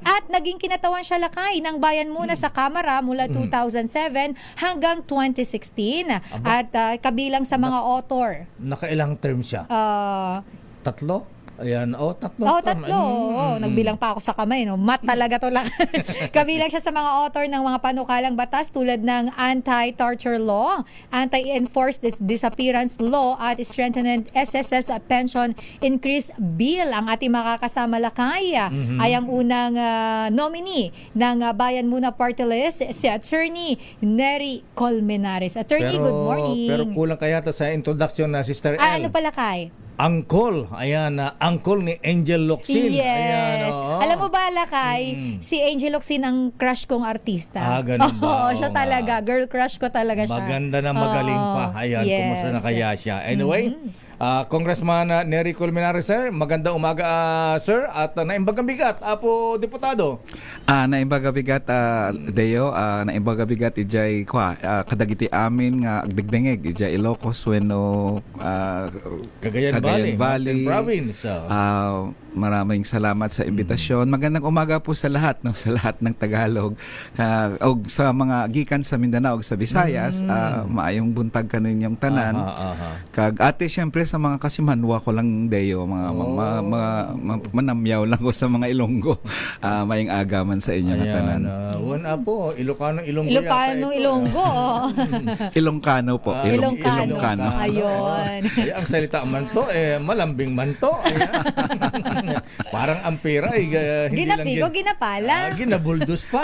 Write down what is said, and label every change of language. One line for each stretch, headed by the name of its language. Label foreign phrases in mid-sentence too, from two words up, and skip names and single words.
Filipino: At naging kinatawan siya lakay ng Bayan Muna sa Kamara mula 2007 hanggang 2016 at kabilang sa mga author. Nakailang term siya? Tatlo? Ayan, tatlo. Tatlo. Nagbilang pa ako sa kamay, no? Mat talaga to lang. Kabilang siya sa mga author ng mga panukalang batas tulad ng Anti-Torture Law, Anti-Enforced Disappearance Law at Strengthened SSS Pension Increase Bill. Ang ating makakasama lakay ay ang unang nominee ng Bayan Muna Party List, si Attorney Nery Colmenares.
English: Attorney, good morning.
Filipino: Pero kulang kaya to sa introduction na Sister El. Ano pala kay? Uncle, ayan, uncle ni Angel Locsin.
English: Yes.
Filipino: Ayan, oo. Alam mo ba, Lakay, si Angel Locsin ang crush kong artista. Ganun ba? Oo, siya Oo nga. talaga.
English: Girl crush
Filipino: ko talaga siya. Maganda na magaling pa. Ayan,
English: yes.
Filipino: kumusta na kaya siya? Anyway, Congressman Nery Colmenares, sir, magandang umaga, sir, at
Iloko: naimbagang bigat,
Filipino: Apo Diputado.
Iloko: Naimbaga bigat, Deo, naimbaga bigat ijay kadagiti amin nga agdegdengeg ijay Ilocos wenno Cagayan Valley, Mountain Province.
Filipino: Maraming salamat sa imbitasyon. Magandang umaga po sa lahat, no, sa lahat ng Tagalog.
Cebuano: Og sa mga gikan sa Mindanao ug sa Visayas, maayong buntag kaninyong tanan.
Hiligaynon: Kag ate syempre sa mga kasimanwa ko lang Deo, mga manamyaw lang ko sa mga Ilonggo. Mayong agaman sa inyo nga tanan.
Filipino: Wala po, Ilocano, Ilonggo Ilocano, Ilonggo. Ilongkano po. Ilongkano. Ayun. Ay, ang salita man to, malambing man to. Ayan. Parang ampera, hindi
Hiligaynon: Ginapigo, lang ginapala. ginabuldos pa.